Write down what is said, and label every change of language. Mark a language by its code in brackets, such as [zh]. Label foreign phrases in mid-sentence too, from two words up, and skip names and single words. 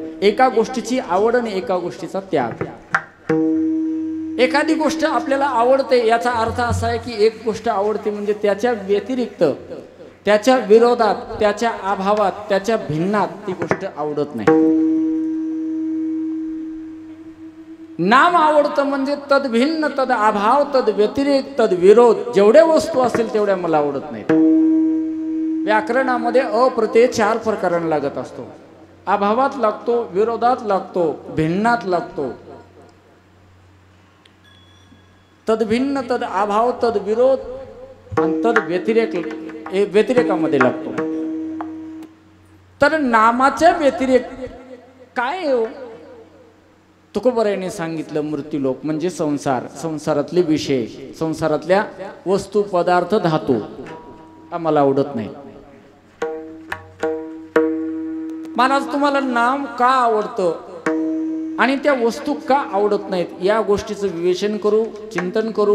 [mr] एका गोष्टीची आवड आणि एका गोष्टीचा त्याग. एखादी गोष्ट आपल्याला आवडते याचा अर्थ असा आहे की एक गोष्ट आवडते म्हणजे त्याच्या व्यतिरिक्त, त्याच्या विरोधात, त्याच्या अभावात, त्याच्या भिन्नात ती गोष्ट आवडत नाही. नाम आवडतं म्हणजे [sa] तद भिन्न, तद अभाव, तद व्यतिरेक, तद विरोध. [mr] जेवढ्या वस्तू असतील तेवढ्या मला आवडत नाहीत. व्याकरणामध्ये अप्रत्यय 4 प्रकारांना लागत असतो. अभावात लागतो, विरोधात लागतो, भिन्नात लागतो. [sa] तद भिन्न, तद अभाव, तद विरोध आणि तद व्यतिरेक [mr] व्यतिरेकामध्ये लागतो. तर नामाच्या व्यतिरेक काय हो? तुकोबरायाने सांगितलं मृत्यूलोक म्हणजे संसार, संसारातले विषय, संसारातल्या वस्तू, पदार्थ, धातू आम्हाला आवडत नाही. महाराज तुम्हाला नाम का आवडतं आणि त्या वस्तू का आवडत नाहीत या गोष्टीचं विवेचन करू, चिंतन करू.